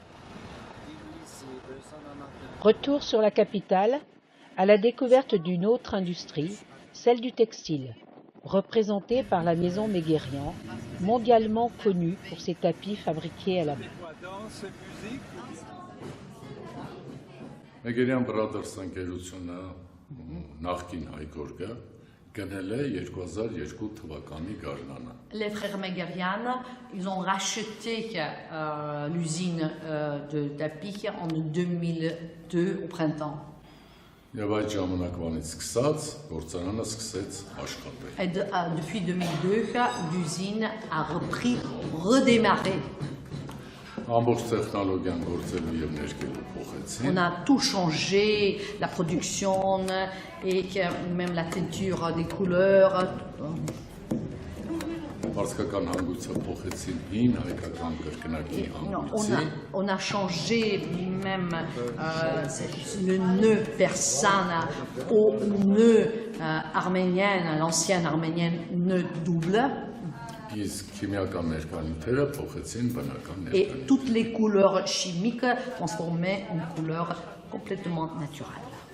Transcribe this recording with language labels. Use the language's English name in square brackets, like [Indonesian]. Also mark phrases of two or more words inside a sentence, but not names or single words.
[French] Retour sur la capitale, à la découverte d'une autre industrie, celle du textile, représentée par la maison Meguerian, mondialement connue pour ses tapis fabriqués à la main. [Armenian] Meguerian Brothers ընկերությունը նախկին հայ գորգը գնել է 2002 թվականի գարնանը։ [French] Les frères Meguerian, ils ont racheté l'usine de tapis en 2002 au printemps. [Armenian] Եվ այդ ժամանակվանից սկսած գործարանը սկսեց աշխատել։ [French] Et depuis 2002, l'usine a redémarré. [Armenian] Ամբողջ տեխնոլոգիան գործելու եւ ներկելու փոխեցին։ [French] On a tout changé, la production et même la teinture des couleurs. [Armenian] Վարսկական հանգույցը փոխեցին հին հայկական կրկնակի հանգույցի։ [French] On a changé même le nœud persan au nœud arménien, l'ancienne arménienne nœud double. Et toutes les couleurs chimiques transformées en couleurs complètement naturelles.